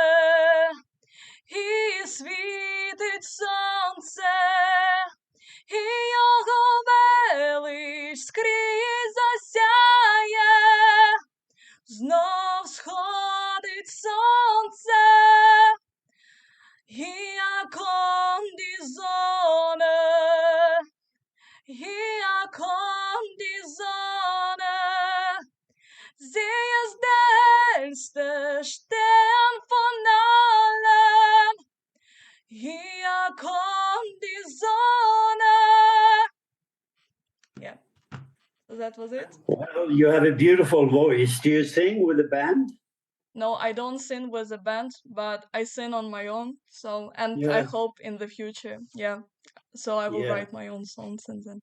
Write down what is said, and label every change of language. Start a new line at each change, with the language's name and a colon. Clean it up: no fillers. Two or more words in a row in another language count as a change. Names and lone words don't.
Ukrainian: І світить сонце, і його велич скрізь засяє, знов сходить сонце, і як он
German: die Sonne,
Ukrainian: і як он
German: die Sonne, sie ist der hellste Stern von allen. Hier kommt die Sonne.
English: Yeah, so that was it. Well, you have a beautiful voice. Do you sing with a band? No, I don't sing with a band, but I sing on my own. So, and I Yeah. hope in the future, yeah. So I will Yeah. write my own songs and then.